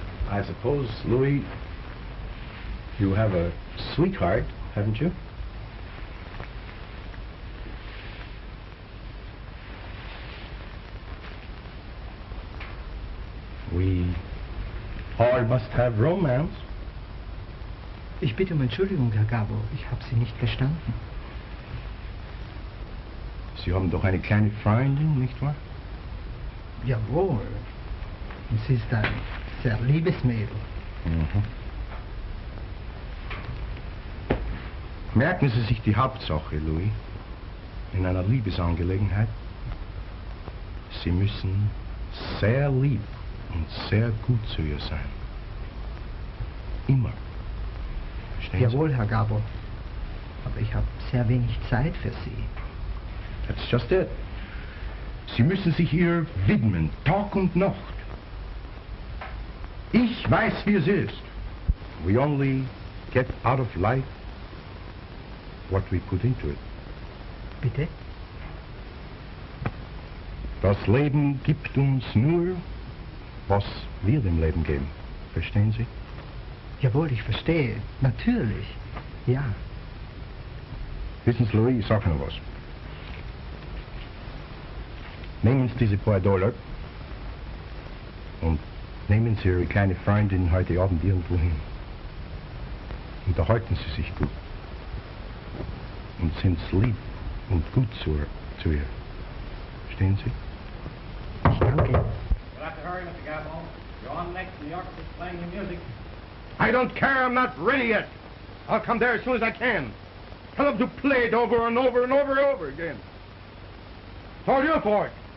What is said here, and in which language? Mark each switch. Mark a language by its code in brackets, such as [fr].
[en] I suppose, Louis, you have a sweetheart, haven't you? We all must have romance. [de] Ich bitte um Entschuldigung, Herr Gabbo. Ich habe Sie nicht verstanden. Sie haben doch eine kleine Freundin, nicht wahr? Jawohl. Es ist ein sehr liebes Mädel. Mhm. Merken Sie sich die Hauptsache, Louis, in einer Liebesangelegenheit. Sie müssen sehr lieb und sehr gut zu ihr sein. Immer. Verstehen Jawohl, Sie? Herr Gabbo. Aber ich habe sehr wenig Zeit für Sie. [en] That's just it. [de] Sie müssen sich ihr widmen, Tag und Nacht. Ich weiß, wie es ist. [en] We only get out of life what we put into it. [de] Bitte? Das Leben gibt uns nur, was wir dem Leben geben. Verstehen Sie? Jawohl, ich verstehe. Natürlich. Ja. Wissen Sie, Louis, ich sage noch was. Nehmen Sie diese paar $, und nehmen Sie Ihre kleine Freundin heute Abend irgendwo hin. Unterhalten Sie sich gut. Und sind lieb und gut zu ihr. Verstehen Sie? Ich danke. [en] You'll have to hurry, Mr. Gabbo. You're on next, and the orchestra's playing your music. I don't care. I'm not ready yet. I'll come there as soon as I can. Tell them to play it over and over and over and over again. It's all your fault.